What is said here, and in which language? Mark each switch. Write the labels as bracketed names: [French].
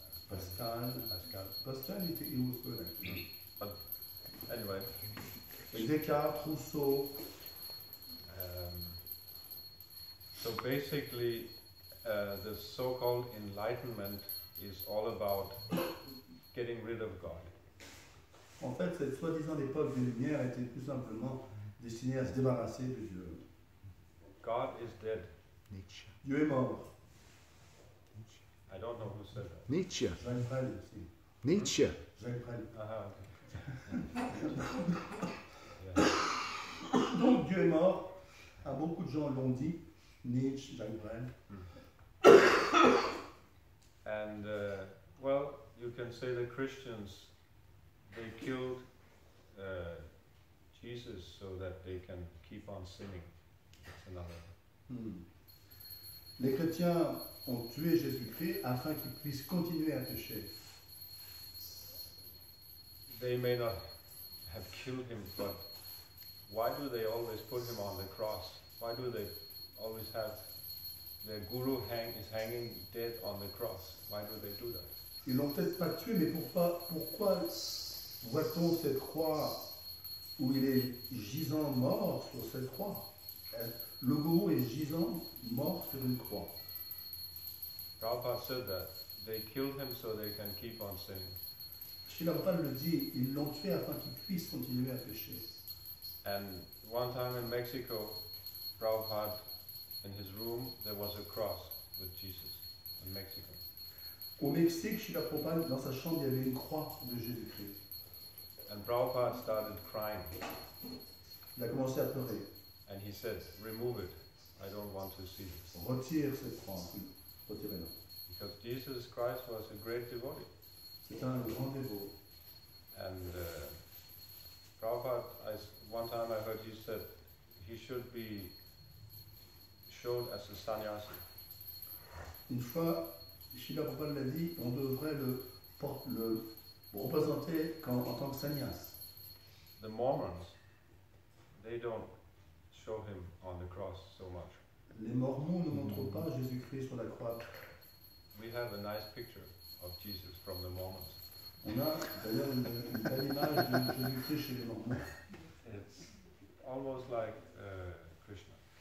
[English] Pascal, il was good actually. But anyway. Descartes, Rousseau. So basically, the so-called Enlightenment is all about getting rid of God. [French] En fait, cette soi-disant époque des Lumières était tout simplement destinée à se débarrasser de Dieu. [English] God is dead. Nietzsche. [French] Dieu est mort. [English] I don't know who said that. Nietzsche. [French] Jacques Brel aussi. Nietzsche. Jacques Brel. [English] Yeah. [French] Donc Dieu est mort. Beaucoup de gens l'ont dit. Nietzsche, Jacques Brel. [English] And well, you can say the Christians, they killed Jesus so that they can keep on sinning. That's another. [French] Les chrétiens ont tué Jésus-Christ afin qu'il puisse continuer à pécher. [English] They may not have killed him, but why do they always put him on the cross? Why do they always have their guru is hanging dead on the cross? Why do they do that? [French] Ils l'ont peut-être pas tué, mais pourquoi voit-on cette croix où il est gisant mort sur cette croix? Le gourou est gisant mort sur une croix. [English] Prabhupada said that they killed him so they can keep on sinning. [French] Srila Prabhupada le dit, ils l'ont tué afin qu'il puisse continuer à pécher. [English] And one time in Mexico, Prabhupada, in his room, there was a cross with Jesus in Mexico. [French] Au Mexique, Srila Prabhupada, dans sa chambre, il y avait une croix de Jésus-Christ. [English] And Prabhupada started crying. [French] Il a commencé à pleurer. [English] And he said, remove it. I don't want to see this. [French] Retire cette croix. Retirez-la. [English] Because Jesus Christ was a great devotee. [French] C'est un grand dévot. [English] And Prabhupada, one time I heard he said he should be shown as a sannyasi. [French] Une fois, Srila Prabhupada l'a dit, on devrait le représenter en tant que sannyas. [English] The Mormons, they don't show him on the cross so much. [French] Les Mormons ne montrent pas Jésus-Christ sur la croix. [English] We have a nice picture of Jesus from the Mormons. [French] On a d'ailleurs une belle image de Jésus-Christ chez les Mormons. [English] It's almost like Krishna.